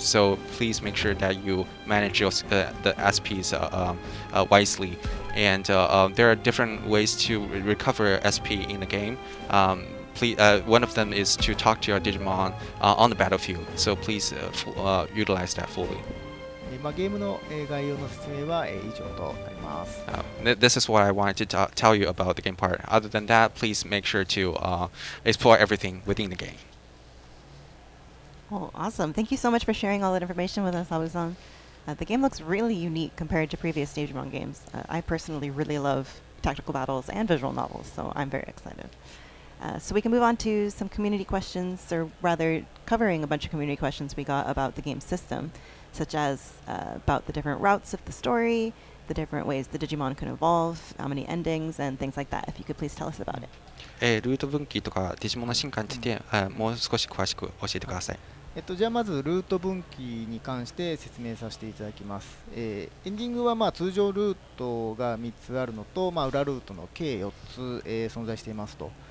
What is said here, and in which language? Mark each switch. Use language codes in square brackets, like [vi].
[en] So please make sure that you manage the SPs wisely. And there are different ways to recover SP in the game. One of them is to talk to your Digimon on the battlefield. So please utilize that fully. [ja] ゲームの概要の説明は以上となります。 [en] This is what I wanted to tell you about the game part. Other than that, please make sure to explore everything within the game. Oh, awesome. Thank you so much for sharing all that information with us, Abu-san. The game looks really unique compared to previous Digimon games. I personally really love tactical battles and visual novels, so I'm very excited. So we can move on to some community questions, or rather covering a bunch of community questions we got about the game system, such as about the different routes of the story, the different ways the Digimon can evolve, how many endings, and things like that. If you could please tell us about it. [ja] ルート分岐とかディジモンの進化について、もう少し詳しく教えてください。じゃあまずルート分岐に関して説明させていただきます。エンディングは通常ルートが3つあるのと、裏ルートの計4つ、存在していますと。